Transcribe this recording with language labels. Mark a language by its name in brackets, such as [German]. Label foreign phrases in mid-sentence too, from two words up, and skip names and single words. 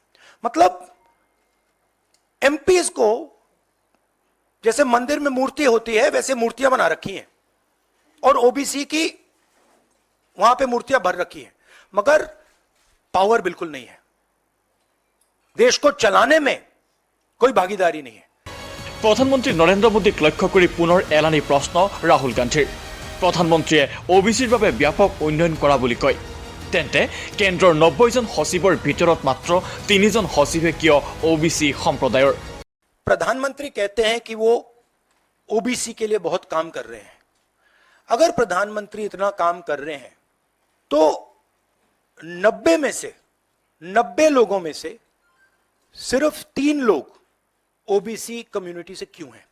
[Hindi] मतलब एमपीज को जैसे मंदिर में मूर्ति होती है वैसे मूर्तियां बना रखी हैं और ओबीसी की वहां पे मूर्तियां भर रखी हैं, मगर पावर बिल्कुल नहीं है, देश को चलाने में कोई भागीदारी नहीं है। [Assamese] প্ৰধানমন্ত্ৰী নৰেন্দ্ৰ মোদীক লক্ষ্য কৰি পুনৰ এলানি প্ৰশ্ন ৰাহুল গান্ধীৰ। প্ৰধানমন্ত্ৰীয়ে অবিচিৰ বাবে ব্যাপক উন্নয়ন কৰা বুলি কয়। তেন্তে কেন্দ্ৰৰ 90জন সচিবৰ ভিতৰত মাত্ৰ 3জন সচিবে কিয় ওবিসি সম্প্ৰদায়ৰ? [Hindi] प्रधानमंत्री कहते हैं कि वो ओबीसी के लिए बहुत काम कर रहे हैं। अगर प्रधानमंत्री इतना काम कर रहे हैं तो 90 लोगों में से सिर्फ 3 लोग [English] OBC community [Hindi] से क्यों हैं?